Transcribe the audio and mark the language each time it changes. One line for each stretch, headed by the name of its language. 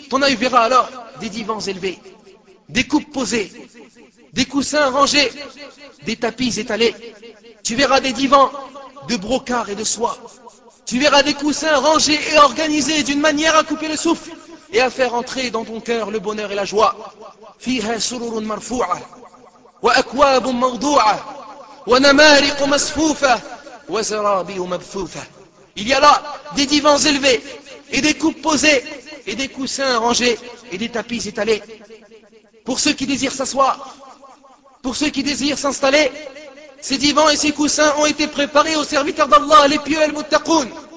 French: Ton œil verra alors des divans élevés, des coupes posées, des coussins rangés, des tapis étalés. Tu verras des divans de brocart et de soie. Tu verras des coussins rangés et organisés d'une manière à couper le souffle et à faire entrer dans ton cœur le bonheur et la joie.
Arabic: فيها سرور مرفوعة وأكواب موضوعة ونمارق مصفوفة وزرابي مبثوثة.
French: Il y a là des divans élevés et des coupes posées et des coussins rangés et des tapis étalés. Pour ceux qui désirent s'asseoir, pour ceux qui désirent s'installer, ces divans et ces coussins ont été préparés aux serviteurs d'Allah, les pieux et les muttaqoun.